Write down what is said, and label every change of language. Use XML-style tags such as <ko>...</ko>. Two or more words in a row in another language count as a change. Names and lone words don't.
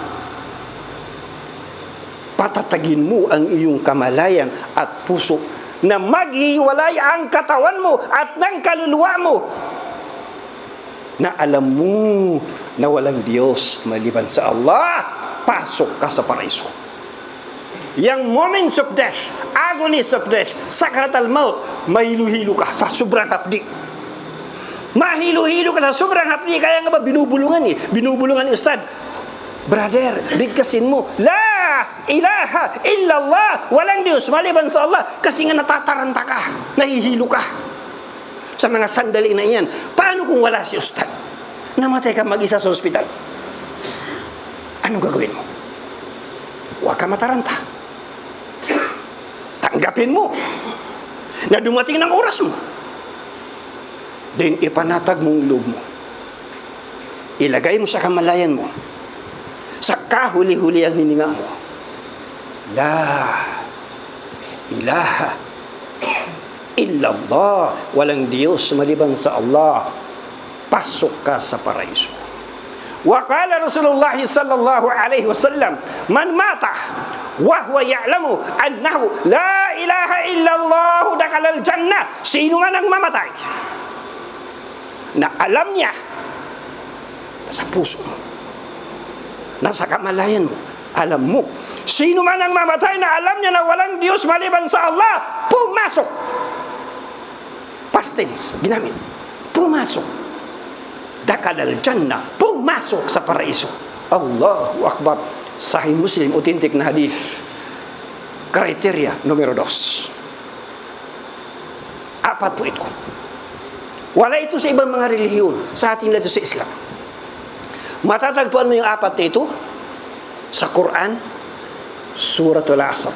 <tl>Patatagin mo ang iyong kamalayan at puso na maghiwalay ang katawan mo at ng kaluluwa mo, na alam mo na walang Diyos maliban sa Allah, pasok ka sa paraiso.</tl> <en>Yang moments of death, agonies of death,</en> <ar>سكرات الموت,</ar> <tl>mahilo-hilo ka sa sobrang hapdi. Mahilo-hilo ka sa sobrang hapdi, kaya nga ba binubulungan ni Ustad, brother, bigkasin mo,</tl> <ar>لا إله إلا الله,</ar> <tl>walang Diyos maliban sa Allah, kasi nga natataranta ka, nahihilo ka sa mga sandali na iyan. Paano kung wala si Ustad? Namatay ka mag-isa sa ospital. Anong gagawin mo? Huwag ka mataranta. Tanggapin mo na dumating ng oras mo. Then ipanatag mong loob mo. Ilagay mo sa kamalayan mo. Sa kahuli-huli ang hininga mo.</tl> <ar>لا إله إلا الله,</ar> <tl>walang Diyos maliban sa Allah, pasok ka sa paraiso.</tl> <ar>وقال رسول الله صلى الله عليه وسلم من مات وهو يعلم أنه لا إله إلا الله دخل الجنة.</ar> <tl>Sino man ang mamatay na alam niya, nasa puso mo, nasa kamalayan mo, alam mo, sino man ang mamatay na alam niya na walang Diyos maliban sa Allah, pumasok.</tl> <en>Past tense,</en> <tl>ginamit. Pumasok.</tl> <ar>دخل الجنة,</ar> <tl>pumasok sa paraiso.</tl> <ar>الله أكبر. Sahih Muslim,</ar> <tl>authentic na hadith. Kriteria numero 2. 4 po ito. Wala ito sa ibang mga relihiyon. Sa atin na ito sa Islam. Matatagpuan mo yung 4 na ito sa Quran, Suratul Asr.</tl>